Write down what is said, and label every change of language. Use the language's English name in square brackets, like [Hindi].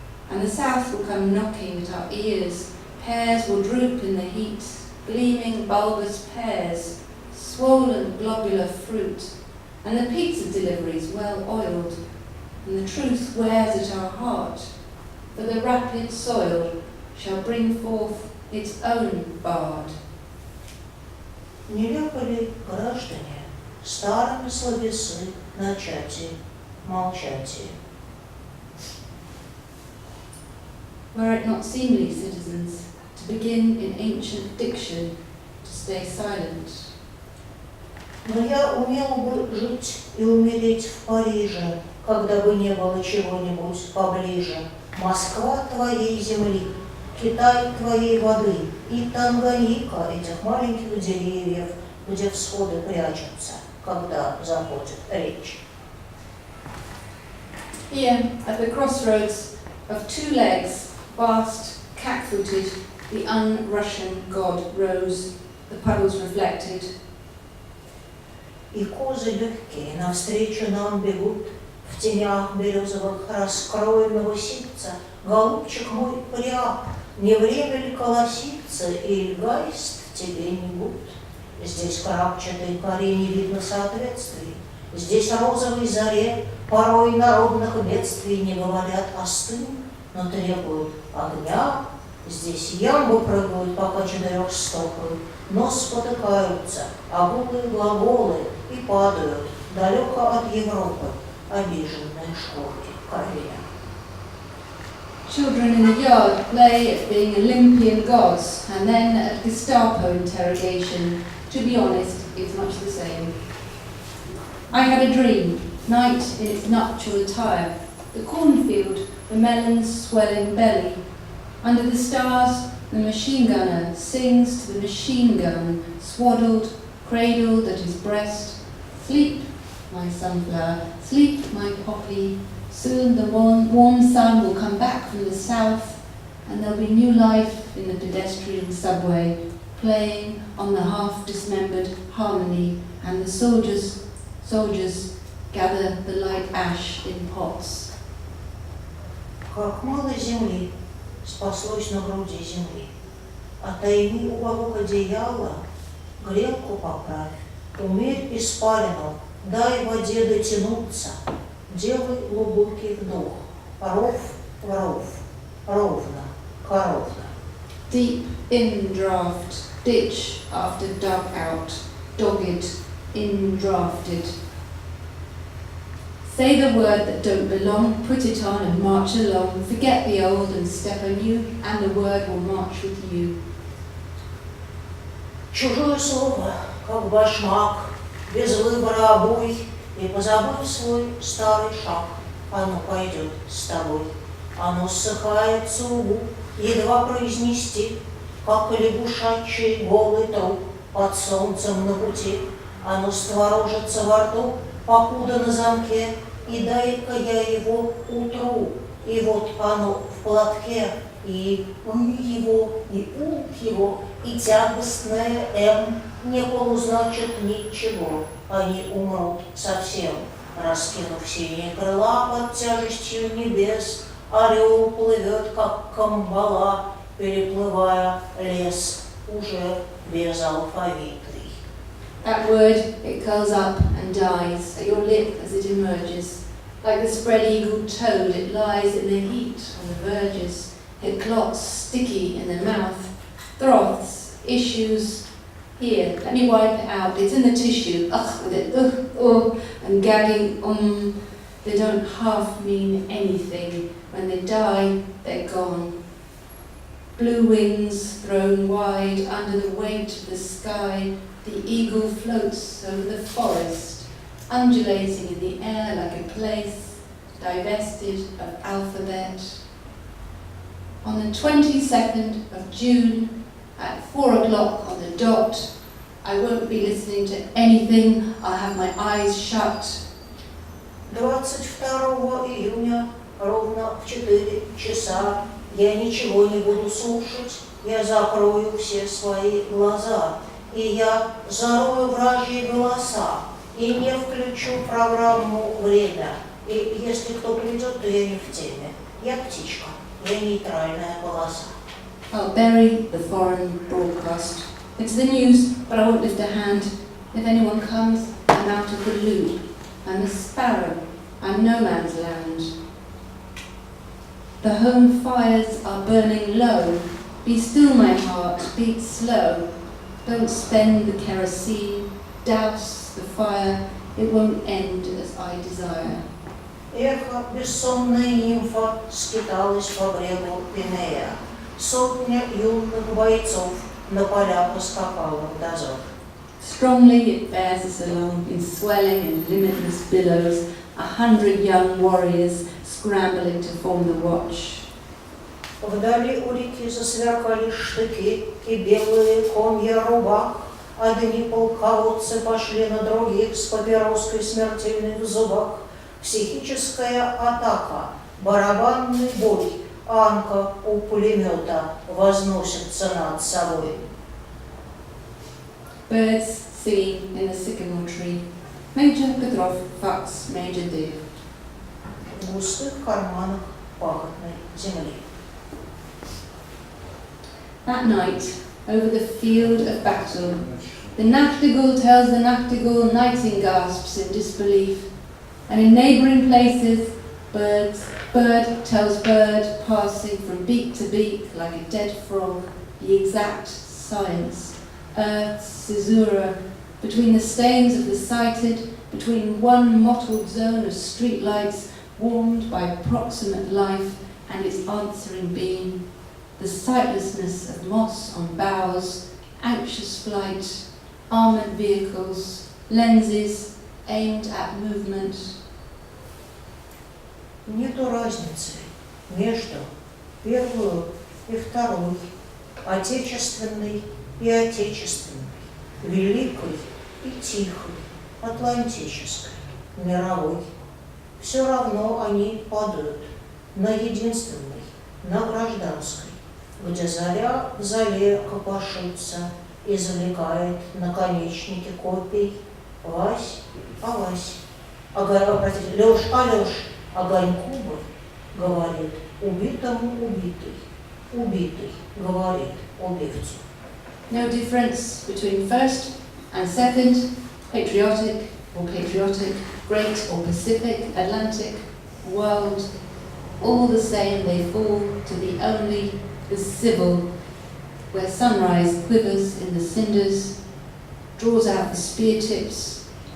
[English] And the south will come knocking at our ears, pears will droop in the heat, gleaming bulbous pears, swollen globular fruit, and the pizza deliveries well oiled, and the truth wears at our heart, for the rapid soil shall bring forth its own bard. [Russian] Нелепо ли, граждане, старыми словесы начати, молчати? [English] Were it not seemly, citizens, to begin in ancient diction to stay silent. [Russian] Но я умел бы жить и умереть в Париже, когда бы не было чего-нибудь поближе. Москва твоей земли, Китай твоей воды и Танганьика этих маленьких деревьев, где всходы прячутся, когда заходит речь. [English] Here, at the crossroads of two legs, vast, cat-footed, the un-Russian god rose, the puddles reflected. [Russian] И козы легкие навстречу нам бегут, в тенях березовых раскроенного ситца. Голубчик мой прям, не время ли колоситься, и гаист тебе не гуд? Здесь крапчатой коре не видно соответствий, здесь розовой заре порой народных бедствий не говорят остынь, но требуют огня. Здесь ямбы прыгают, пока четырехстопы, но спотыкаются, обулые глаголы и падают далеко от Европы обиженные шкурки коня. [English] Children in the yard play at being Olympian gods and then at Gestapo interrogation. To be honest, it's much the same. I had a dream, night in its nuptial attire, the cornfield, the melon's swelling belly. Under the stars, the machine gunner sings to the machine gun, swaddled, cradled at his breast. Sleep, my sunflower, sleep, my poppy. Soon the warm sun will come back from the south, and there'll be new life in the pedestrian subway, playing on the half-dismembered harmony, and the soldiers gather the light ash in pots. [Russian] Как мало земли спаслось на груди земли, отойми уголок одеяла, грелку поправь, умерь испарину, дай воде дотянуться, делай глубокий вдох, ров в ров, ровно, коровно. [English] Deep in draft, ditch after dug out, dogged, in-drafted. Say the word that don't belong, put it on and march along. Forget the old and step anew, and the word will march with you. [Russian] Чужое слово, как башмак, без выбора обуй, и позабыв свой старый шаг, оно пойдет с тобой. Оно ссыхает сугу, едва произнести, как лягушачий голый труп под солнцем на пути. Оно створожится во рту, покуда на замке, и дай-ка я его утру. И вот оно в платке, и его, и его, и тягостное «М» не полузначит ничего. Они умрут совсем, раскинув синие крыла под тяжестью небес. Орел плывет, как камбала, переплывая лес, уже без алфавиты. [English] That word, it curls up and dies at your lip as it emerges. Like the spread-eagled toad, it lies in the heat on the verges. It clots sticky in the mouth, froths, issues. Here, let me wipe it out. It's in the tissue. Ugh, with it, and gagging, They don't half mean anything. When they die, they're gone. Blue wings thrown wide under the weight of the sky, the eagle floats over the forest, undulating in the air like a place divested of alphabet. On the 22nd of June, at 4 o'clock on the dot, I won't be listening to anything, I'll have my eyes shut. [Russian] 22 июня, ровно в 4 часа, я ничего не буду слушать, я закрою все свои глаза, и я зарою вражьи голоса, и не включу программу «Время». И если кто придет, то я не в теме. Я птичка, я нейтральная полоса. [English] I'll bury the foreign broadcast. It's the news, but I won't lift a hand. If anyone comes, I'm out of the loop. I'm the sparrow. I'm no man's land. The home fires are burning low. Be still, my heart, beat slow. Don't spend the kerosene. Douse the fire. It won't end as I desire. [Russian] Эхо, бессонная нимфа, скиталась по брегу Пинея. Сотня юных бойцов на поля поскакала в дозор. [English] Strongly it bears us along in swelling and limitless billows, 100 young warriors scrambling to form the watch. [Russian] Вдали у реки засверкали штыки и белые комья рубак. Одни полководцы пошли на других с папироской смертельной в зубах. Психическая атака, барабанный бой, Анка у пулемета возносится над собой. [English] Birds singing in the sycamore tree. Major Petrov fucks Major Div. [Russian] В густых карманах пахотной земли. [English] That night, over the field of battle, the nachtigall tells the nachtigall, nighting gasps in disbelief, and in neighbouring places, bird tells bird, passing from beak to beak like a dead frog, the exact science, earth's caesura, between the stains of the sighted, between one mottled zone of streetlights warmed by proximate life and its answering beam, the sightlessness of moss on boughs, anxious flight, armoured vehicles, lenses aimed at movement. [Russian] Нету разницы между первой и второй, отечественной и отечественной, великой и тихой, атлантической, мировой. Все равно они падают на единственной, на гражданской, где заря в зале копошится, извлекает наконечники копий. Вась, а Вась, простите, Лёш, а Лёш, огоньку бы, говорит, убитому убитый, убитый, говорит, убивцу. [English] No difference between first and second, patriotic or patriotic, great or Pacific, Atlantic, world, all the same they fall to the civil, where sunrise quivers in the cinders, draws out the spear tips.